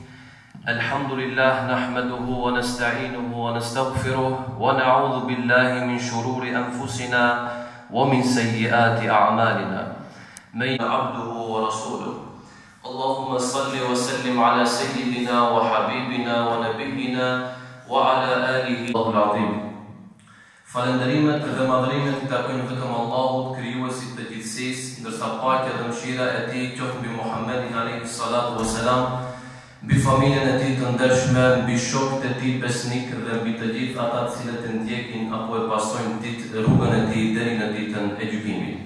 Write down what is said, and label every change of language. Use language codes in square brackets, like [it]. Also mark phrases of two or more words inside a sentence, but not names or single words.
[ar] الحمد لله نحمده ونستعينه ونستغفره ونعوذ بالله من شرور أنفسنا ومن سيئات أعمالنا من عبده ورسوله اللهم صل وسلم على سيدنا وحبيبنا ونبينا وعلى آله العظيم. [sq] Falënderimet dhe madhërimet i takojnë vetëm Allahut, krijuesit të gjithësisë, ndërsa paqja dhe mëshira e tij qoftë mbi Muhammedin [ar] عليه الصلاة والسلام, [sq] mbi familjen e tij të ndershme, mbi shokët e tij besnik dhe mbi të gjithë ata të cilët e ndjekin apo e pasojnë rrugën e tij deri në ditën e gjykimit.